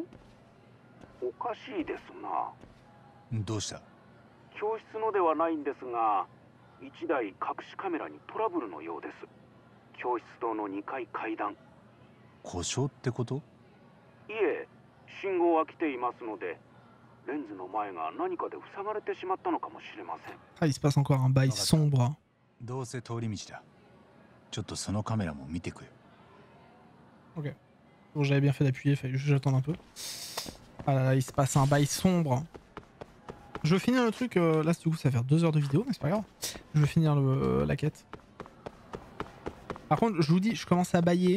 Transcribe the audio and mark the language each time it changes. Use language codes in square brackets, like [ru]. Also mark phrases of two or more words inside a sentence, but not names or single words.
[ja] おかしいですな。どうした？教室のではないんですが、1台隠しカメラにトラブルのようです。教室棟の2階階段。故障ってこと？いえ、信号は来ていますので。 [fr] Ah, il se passe encore un bail sombre. [ja] どうせ通り道だ。ちょっとそのカメラも見てくよ。 [fr] Ok. Bon, j'avais bien fait d'appuyer, fallait juste que j'attende un peu. Ah là là, il se passe un bail sombre. Je veux finir le truc, là du coup ça va faire 2 heures de vidéo, mais c'est pas grave. Je veux finir la quête. Par contre, je vous dis, je commence à bailler.